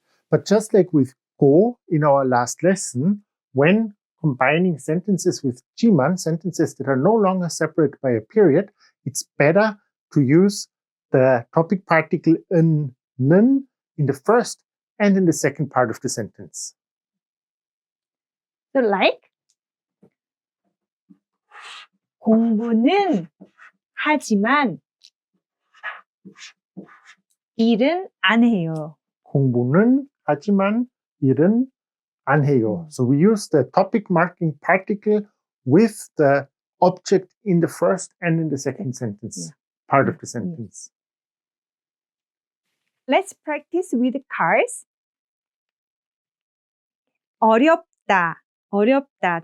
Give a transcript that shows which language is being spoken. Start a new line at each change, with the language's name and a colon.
English: But just like with go in our last lesson, when combining sentences with jiman, sentences that are no longer separate by a period, it's better to use the topic particle 는 in the first and in the second part of the sentence.
Korean: So like 공부는 하지만 일은 안 해요. 공부는 하지만 일은 안 해요.
English: So we use the topic marking particle with the object in the first and in the second sentence, part of the sentence. Let's practice with cars.
Korean: 어렵다. 어렵다.